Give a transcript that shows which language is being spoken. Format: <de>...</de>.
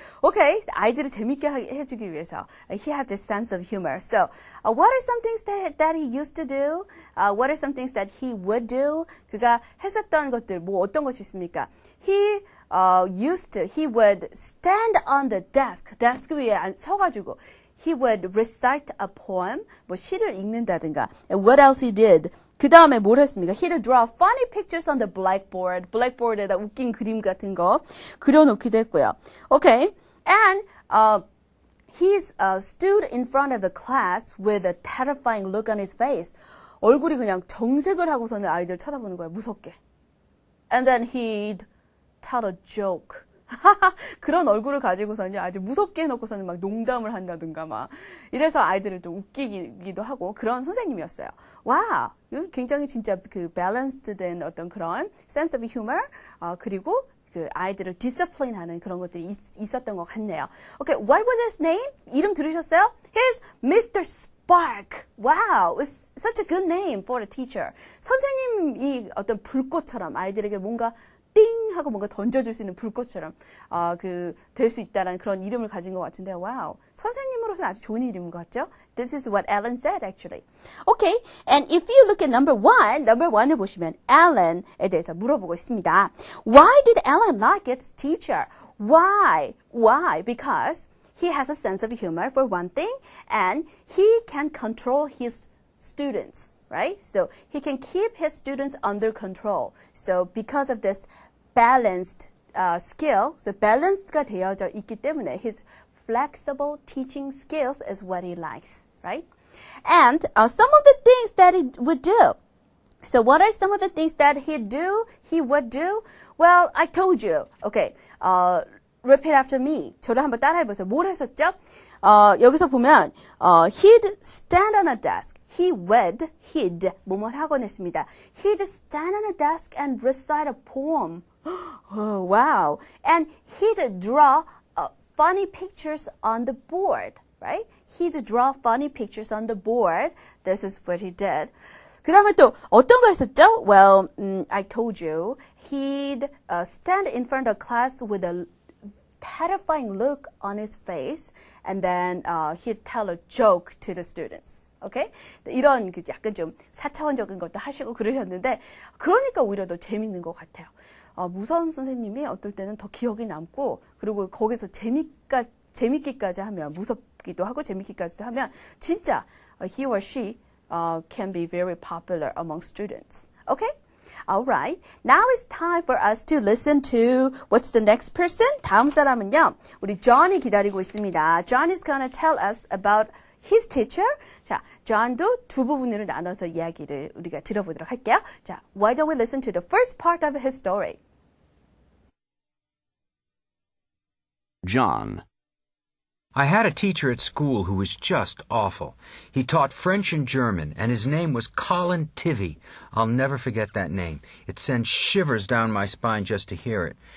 <en>Okay,</en> <ko>아이들을 재밌게 해주기 위해서</ko> <en>he had this sense of humor. So, what are some things that he used to do? What are some things that he would do?</en> <ko>그가 했었던 것들 뭐 어떤 것이 있습니까?</ko> <en>He would stand on the desk</en> <ko>위에 서가지고</ko> <en>he would recite a poem,</en> <ko>뭐 시를 읽는다든가.</ko> <en>And what else he did?</en> <ko>그 다음에 뭘 했습니까?</ko> <en>He'd draw funny pictures on the blackboard.</en> <ko>blackboard에다 웃긴 그림 같은 거 그려놓기도 했고요.</ko> <en>Okay. And he stood in front of the class with a terrifying look on his face.</en> <ko>얼굴이 그냥 정색을 하고서는 아이들 쳐다보는 거예요. 무섭게.</ko> <en>And then he'd tell a joke.</en> <ko>그런 얼굴을 가지고서는 아주 무섭게 해놓고서는 막 농담을 한다든가 막 이래서 아이들을 좀 웃기기도 하고 그런 선생님이었어요. 와, 굉장히 진짜 그 밸런스드 된 어떤 그런 sense of humor 그리고 그 아이들을 discipline하는 그런 것들이 있었던 것 같네요.</ko> <en>Okay, what was his name?</en> <ko>이름 들으셨어요?</ko> <en>He's Mr. Spark. Wow, it's such a good name for a teacher.</en> <ko>선생님이 어떤 불꽃처럼 아이들에게 뭔가 띵 하고 뭔가 던져줄 수 있는 불꽃처럼 될 수 있다는 그런 이름을 가진 것 같은데 와우 선생님으로서는 아주 좋은 이름인 것 같죠?</ko> <en>This is what Alan said actually. Okay, and if you look at number one을 보시면 Alan</en> <ko>에 대해서 물어보고 있습니다.</ko> <en>Why did Alan like its teacher? Why? Because he has a sense of humor for one thing, and he can control his students. Right? So he can keep his students under control. So because of this balanced skill, so balance가</en> <ko>되어져 있기 때문에</ko> <en>his flexible teaching skills is what he likes, right? And some of the things that he would do. So what are some of the things that he would do? Well, I told you. Okay, repeat after me.</en> <ko>저를 한번 따라해보세요. 뭘 했었죠? 여기서 보면</ko> <en>he'd stand on a desk.</en> <ko>he'd 뭐뭐 하곤 했습니다.</ko> <en>He'd stand on a desk and recite a poem. Oh, wow. And he'd draw funny pictures on the board, right? He'd draw funny pictures on the board. This is what he did.</en> <ko>그 다음에 또 어떤 거 했었죠?</ko> <en>Well, I told you. He'd stand in front of class with a terrifying look on his face, and then he'd tell a joke to the students. Okay?</en> <ko>이런 약간 좀 4차원적인 것도 하시고 그러셨는데, 그러니까 오히려 더 재밌는 것 같아요. 무서운 선생님이 어떨 때는 더 기억이 남고, 그리고 거기서 재밌기까지 하면, 무섭기도 하고 재밌기까지도 하면, 진짜</ko> <en>he or she can be very popular among students. Okay? Alright, now it's time for us to listen to what's the next person?</en> <ko>다음 사람은요, 우리 John이 기다리고 있습니다.</ko> <en>John is gonna tell us about his teacher.</en> <ko>자, John도 두 부분으로 나눠서 이야기를 우리가 들어보도록 할게요.</ko> <en>자, why don't we listen to the first part of his story? John. I had a teacher at school who was just awful. He taught French and German, and his name was Colin Tivy. I'll never forget that name. It sends shivers down my spine just to hear it.</en>